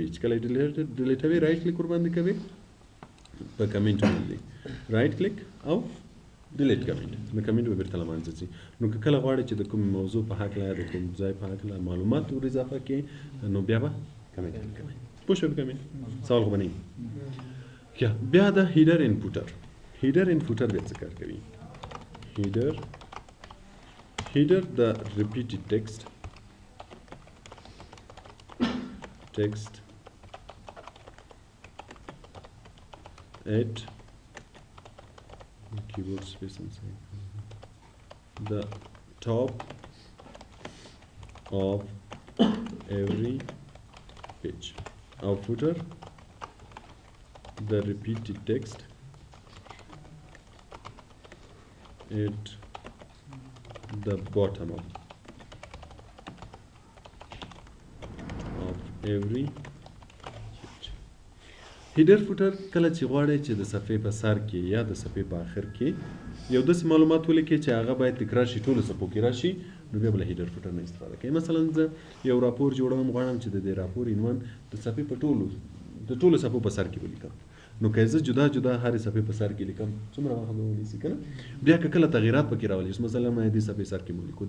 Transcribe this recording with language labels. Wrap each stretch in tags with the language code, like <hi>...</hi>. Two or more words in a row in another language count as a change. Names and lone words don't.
<ps>چې کله یې ډیلیټوي</ps> <en>right click</en> <ps>ورباندې کوئ په کمنټ باندې</ps> <en>right click</en> <ps>او</ps> <en>delete comment</en> <ps>نو کمنټ به بیرته له منځه ځي. نو که کله غواړئ چې د کوم موضوع په هکله یا د کوم ځای په هکله معلومات ور اضافه کړئ نو بیا به کمنټ کوئ. پوه شوئ په کمنټ سوال خو به نه وي. بیا د</ps> <en>header inputter. header inputter</en> <ps>بیا څه کار کوي؟</ps> <en>header the repeated text at keyboard space inside the top of every page. Our footer the repeated text at the bottom of every page. header footer</en> <ps>کله چې غواړئ چې د صفحې په سر کې یا د صفحې په آخر کې یو داسې معلومات ولیکئ چې هغه باید تکرار شي ټولو صفحو کې راشي نو بیا به له</ps> <en>header footer</en> <ps>نه استفاده کوئ. مثلا زه یو راپور جوړوم غواړم چې د دې راپور عنوان د صفحې په ټولو د ټولو صفحو په سر کې ولیکم نو که زه جدا جدا هرې صفحې په سر کې لیکم څومره وخت به ونیسي که نه بیا که کله تغییرات پکې راولي مثلا ما دې صفحې سر کې مو لیکو د</ps>